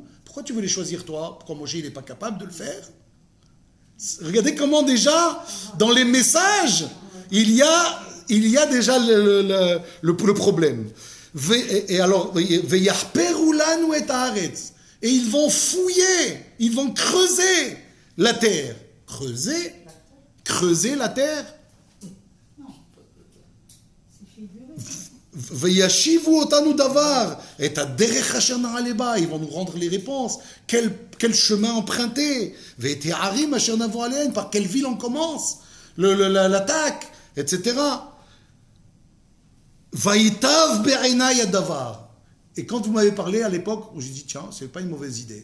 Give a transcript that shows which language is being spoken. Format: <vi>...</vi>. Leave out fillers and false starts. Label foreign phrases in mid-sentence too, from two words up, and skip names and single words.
<fr>Pourquoi tu veux les choisir toi? Pourquoi Moshe il n'est pas capable de le faire? Regardez comment déjà, dans les messages, il y a déjà le problème. Et alors, et ils vont fouiller, ils vont creuser la terre. Creuser la terre.</fr> <he>וישיבו אותנו דבר את הדרך אשר נעלה בה,</he> <fr>ils vont nous rendre les réponses. Quel chemin emprunter?</fr> <he>ואת הערים אשר נבוא אליהן,</he> <fr>par quelle ville on commence l'attaque, etc.</fr> <he>וייטב בעיני הדבר.</he> <fr>Et quand vous m'avez parlé à l'époque, j'ai dit tiens, c'est pas une mauvaise idée.</fr>